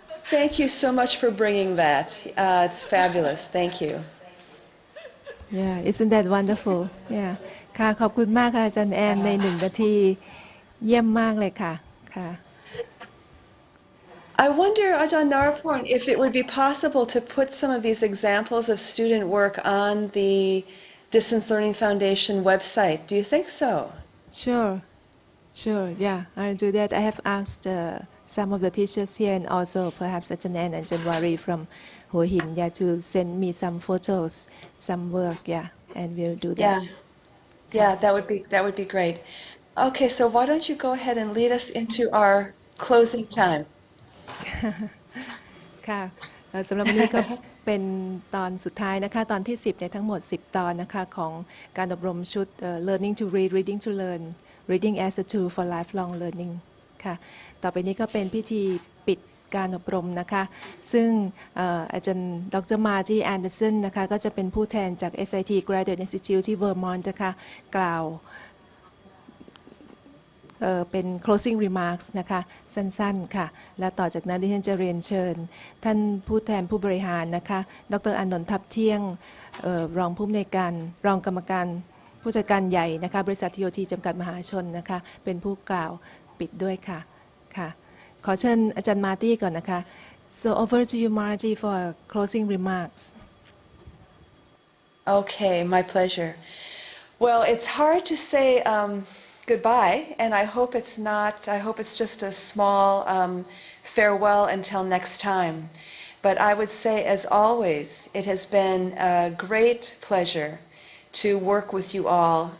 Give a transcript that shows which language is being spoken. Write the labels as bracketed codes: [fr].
[en] Thank you so much for bringing that. It's fabulous. Thank you. Yeah, isn't that wonderful? Yeah [th] ค่ะขอบคุณมากค่ะอาจารย์แอนใน1 นาทีเยี่ยมมากเลยค่ะค่ะ [en] I wonder, Ajahn Naraporn, if it would be possible to put some of these examples of student work on the Distance Learning Foundation website. Do you think so? Sure, sure, yeah, I'll do that. I have asked some of the teachers here and also perhaps Ajahn Ann and Janwari from Hua Hin, yeah, to send me some photos, some work, yeah, and we'll do that. Yeah, that would be great. Okay, so why don't you go ahead and lead us into our closing time? [th] ค่ะสำหรับวันนี้ก็เป็นตอนสุดท้ายนะคะตอนที่10ในทั้งหมด10ตอนนะคะของการอบรมชุด Learning to Read Reading to Learn Reading as a Tool for Lifelong Learning ค่ะต่อไปนี้ก็เป็นพิธีปิดการอบรมนะคะซึ่งอาจารย์ดร. มาร์จีแอนเดอร์สันนะคะก็จะเป็นผู้แทนจาก SIT Graduate Institute ที่เวอร์มอนต์นะคะกล่าวเป็น closing remarks นะคะสั้นๆค่ะและต่อจากนั้นดิฉันจะเรียนเชิญท่านผู้แทนผู้บริหารนะคะดร. อานนท์ ทับเที่ยงรองผู้อำนวยการรองกรรมการผู้จัดการใหญ่นะคะบริษัท TOT จำกัดมหาชนนะคะเป็นผู้กล่าวปิดด้วยค่ะค่ะขอเชิญอาจารย์มาร์ตี้ก่อนนะคะ [en] so over to you Margie for closing remarks. Okay, my pleasure. Well, it's hard to say goodbye, and I hope it's just a small farewell until next time. But I would say, as always, it has been a great pleasure to work with you all.